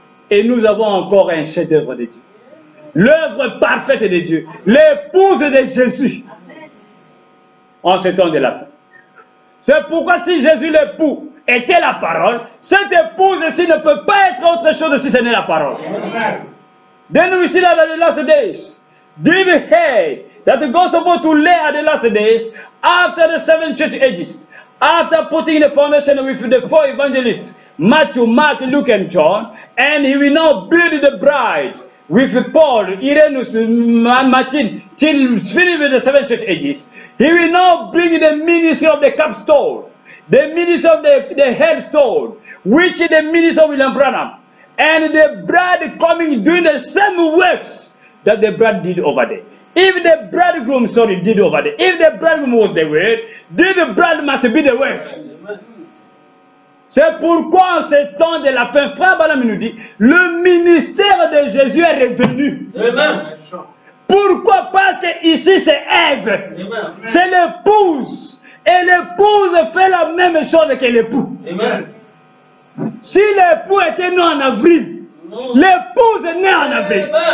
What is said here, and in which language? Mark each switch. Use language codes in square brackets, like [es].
[fr] Et nous avons encore un chef-d'œuvre de Dieu. L'œuvre parfaite de Dieu. L'épouse de Jésus. En ce temps de la fin. C'est pourquoi si Jésus l'époux était la parole, cette épouse-ci ne peut pas être autre chose si ce n'est la parole. [en] Then we see that at the last days, David heard that the gospel to lay at the last days, after the 7 church ages, after putting the foundation with the 4 evangelists, Matthew, Mark, Luke, and John, and he will now build the bride with Paul, Irenaeus, Martin, till finished with the 7 church ages. He will now bring the ministry of the capstone, the ministry of the headstone, which is the ministry of William Branham, and the bride coming doing the same works that the bride did over there. If the bridegroom, did over there, if the bridegroom was the word, then the bride must be the word. [fr] C'est pourquoi en ce temps de la fin, Frère Branham nous dit, le ministère de Jésus est revenu. Amen. Pourquoi? Parce que ici c'est Ève, c'est l'épouse. Et l'épouse fait la même chose que l'époux. Si l'époux était né en avril, l'épouse est née en avril.